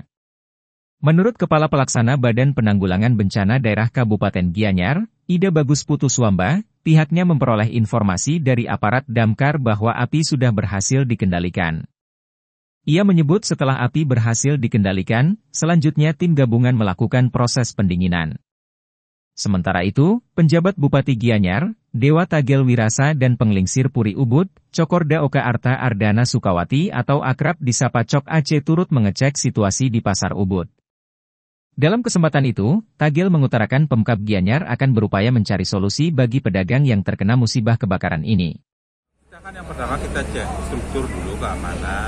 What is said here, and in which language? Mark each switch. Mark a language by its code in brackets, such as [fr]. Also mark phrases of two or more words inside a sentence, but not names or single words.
[id] Menurut Kepala Pelaksana Badan Penanggulangan Bencana Daerah Kabupaten Gianyar, Ida Bagus Putuswamba, pihaknya memperoleh informasi dari aparat damkar bahwa api sudah berhasil dikendalikan. Ia menyebut setelah api berhasil dikendalikan, selanjutnya tim gabungan melakukan proses pendinginan. Sementara itu, penjabat Bupati Gianyar, Dewa Tagel Wirasa dan Penglingsir Puri Ubud, Cokorda Oka Arta Ardana Sukawati atau akrab disapa Cok Aceh turut mengecek situasi di Pasar Ubud. Dalam kesempatan itu, Tagel mengutarakan Pemkab Gianyar akan berupaya mencari solusi bagi pedagang yang terkena musibah kebakaran ini. Yang pertama kita cek struktur dulu keamanan.